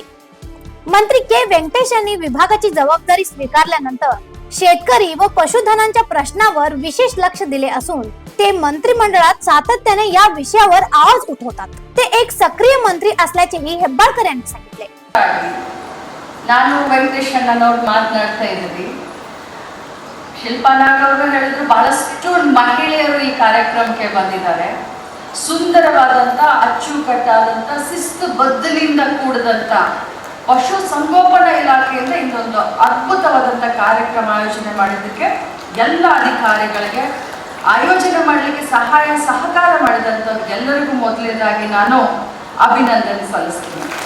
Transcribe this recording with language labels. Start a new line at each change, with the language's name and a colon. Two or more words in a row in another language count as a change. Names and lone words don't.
Marathi: मंत्री के व्यंकटेश यांनी विभागाची जबाबदारी स्वीकारल्यानंतर शेतकरी व पशुधनांच्या प्रश्नावर विशेष लक्ष दिले असून ते मंत्रिमंडळात सातत्याने या विषयावर आवाज उठवतात. ते एक सक्रिय मंत्री असल्याचेही हेब्बाळकर यांनी सांगितले.
Kannada: ನಾನು ವೆಂಕಟೇಶ್ ಅಣ್ಣನವರು ಮಾತನಾಡ್ತಾ ಇದ್ದೀವಿ. ಶಿಲ್ಪಾ ನಾಗ್ ಅವರು ಹೇಳಿದ್ರು ಬಹಳಷ್ಟು ಮಹಿಳೆಯರು ಈ ಕಾರ್ಯಕ್ರಮಕ್ಕೆ ಬಂದಿದ್ದಾರೆ. ಸುಂದರವಾದಂತ ಅಚ್ಚುಕಟ್ಟಾದಂತ ಶಿಸ್ತುಬದ್ಧದಿಂದ ಕೂಡಿದಂತ ಪಶು ಸಂಗೋಪನಾ ಇಲಾಖೆಯಿಂದ ಇದೊಂದು ಅದ್ಭುತವಾದಂತ ಕಾರ್ಯಕ್ರಮ ಆಯೋಜನೆ ಮಾಡಿದ್ದಕ್ಕೆ ಎಲ್ಲ ಅಧಿಕಾರಿಗಳಿಗೆ ಆಯೋಜನೆ ಮಾಡಲಿಕ್ಕೆ ಸಹಾಯ ಸಹಕಾರ ಮಾಡಿದಂಥವ್ರಿಗೆಲ್ಲರಿಗೂ ಮೊದಲನೇದಾಗಿ ನಾನು ಅಭಿನಂದನೆ ಸಲ್ಲಿಸ್ತೀನಿ.